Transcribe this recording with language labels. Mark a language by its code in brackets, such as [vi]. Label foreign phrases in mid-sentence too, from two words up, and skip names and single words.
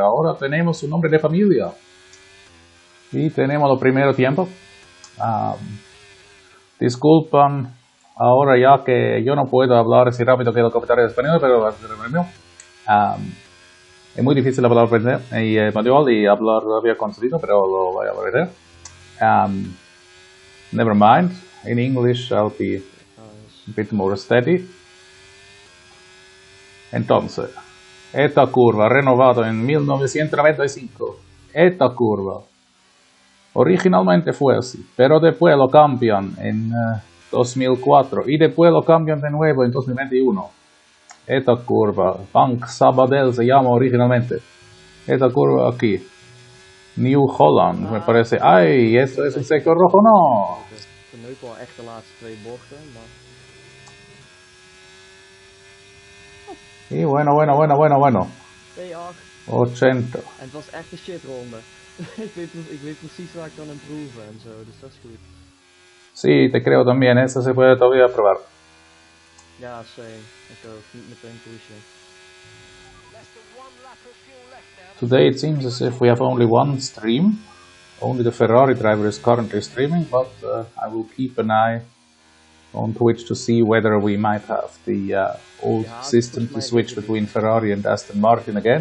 [es] Ahora tenemos un nombre de familia. Y tenemos el primer tiempo. Disculpan ahora ya que yo no puedo hablar así rápido que el comentario de español, pero es muy difícil hablar español y hablar todavía con sonido, pero lo voy a aprender. [en] Never mind. In English I'll be a bit more steady. [es] Entonces, esta curva renovada en 1995. Esta curva originalmente fue así, pero después lo cambian en 2004 y después lo cambian de nuevo en 2021. Esta curva, Bank Sabadell se llama originalmente. Esta curva aquí, New Holland, me parece. ¡Ay! ¿Esto es un sector rojo? No. [nl] Nu wel echt de laatste 2 bochten, maar... [es] Y bueno. P8. 80. [nl] En het was echt een shitronde. ik weet precies waar ik kan improven en zo, dus dat is goed. [es] Sí, te creo también, eso se puede todavía probar. [nl] Ja, same. Ik ook, niet meteen pushen. [en] Today it seems as if we have only one stream. Only the Ferrari driver is currently streaming, but I will keep an eye on Twitch to see whether we might have the old system to switch between Ferrari and Aston Martin again.